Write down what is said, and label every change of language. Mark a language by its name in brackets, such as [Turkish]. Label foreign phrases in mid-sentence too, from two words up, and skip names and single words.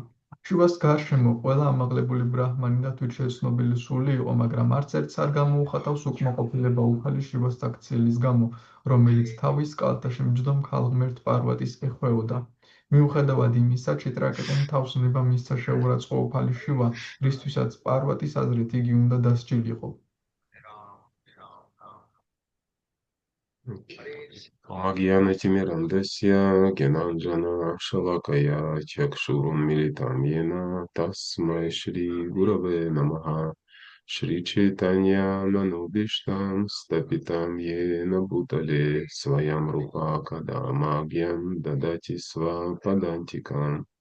[Georgian] შივას გარშემო ყველა ამაღლებული ბრაჰმანი და თვითშე ცნობილი სული იყო, მაგრამ არც ერთს არ გამოუხატავს უკმაყოფილება უფალი შივას საქციელის გამო, რომელიც თავის კალთაში მჯდომ ქალღმერთ პარვატის ეხვეოდა. მიუხედავად იმისა, ჩიტრაკეტემ თავს ნება მისცა შეურაცხყოფა უფალი შივა, რისთვისაც პარვატის აზრით იგი უნდა დასჯილიყო. [Sanskrit] अज्ञानतिमिरान्धस्य ज्ञानाञ्जन शलाकया चक्षुरुन् मीलितं येन तस्मै श्री गुरवे नमः श्री चैतन्य मनोऽभीष्टं स्थापितं येन भूतले स्वयं रूपः कदा मह्यं ददाति स्वपदान्तिकम्